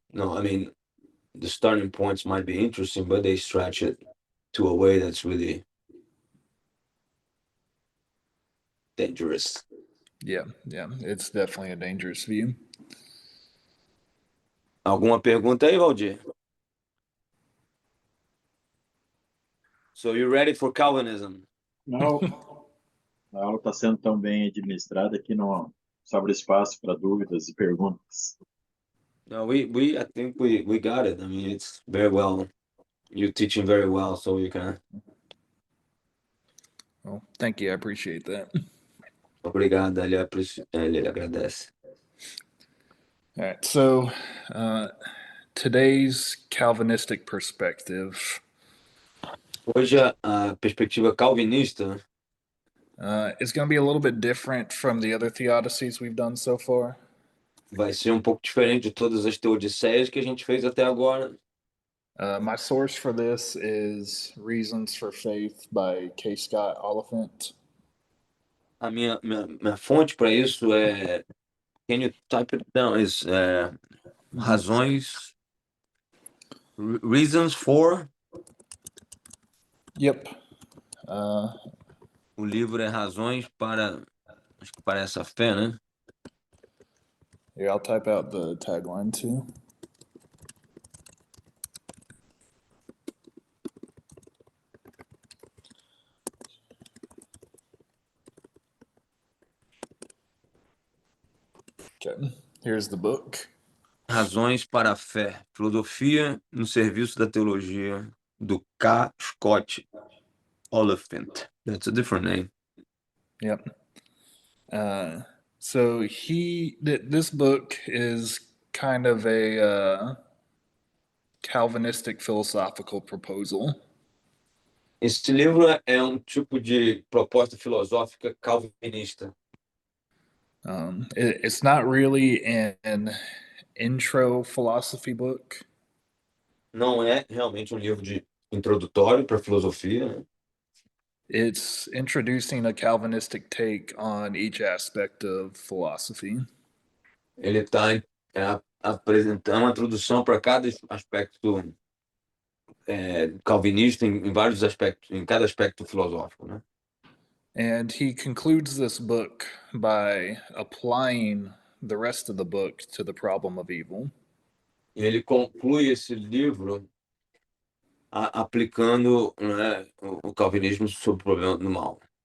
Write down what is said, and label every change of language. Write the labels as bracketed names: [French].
[English] No, I mean, the starting points might be interesting, but they stretch it to a way that's really dangerous. Yeah, it's definitely a dangerous view. [Portuguese] Alguma pergunta aí, Valdir? [English] So you ready for Calvinism? [Portuguese] Não, a aula está sendo tão bem administrada que não sobra espaço para dúvidas e perguntas. [English] No, I think we got it. I mean, it's very well. You're teaching very well, so you can. Well, thank you. I appreciate that. [Portuguese] Obrigado, ele agradece. [English] All right. So, today's Calvinistic perspective [Portuguese] Hoje a perspectiva calvinista [English] is going to be a little bit different from the other theodicies we've done so far. [Portuguese] vai ser um pouco diferente de todas as teodiceias que a gente fez até agora. [English] My source for this is Reasons for Faith by K. Scott Oliphant. [Portuguese] A minha fonte para isso é. [English] Can you type it down? Is razões. Reasons for. Yep. [Portuguese] O livro é Razões para. Acho que para essa fé, né? [English] Here, I'll type out the tagline too. Okay, here's the book. [Portuguese] Razões para a fé. Filosofia no serviço da teologia do K. [English] Scott Oliphant. That's a different name. Yep. So this book is kind of a Calvinistic philosophical proposal. [Portuguese] Esse livro é um tipo de proposta filosófica calvinista. [English] It's not really an intro philosophy book. [Portuguese] Não é realmente um livro de introdutório para filosofia, né? [English] It's introducing a Calvinistic take on each aspect of philosophy. [Portuguese] Ele está apresentando uma introdução para cada aspecto calvinista em vários aspectos, em cada aspecto filosófico, né? [English] And he concludes this book by applying the rest of the book to the problem of evil. [Portuguese] E ele conclui esse livro aplicando, né, o calvinismo sobre o problema do mal.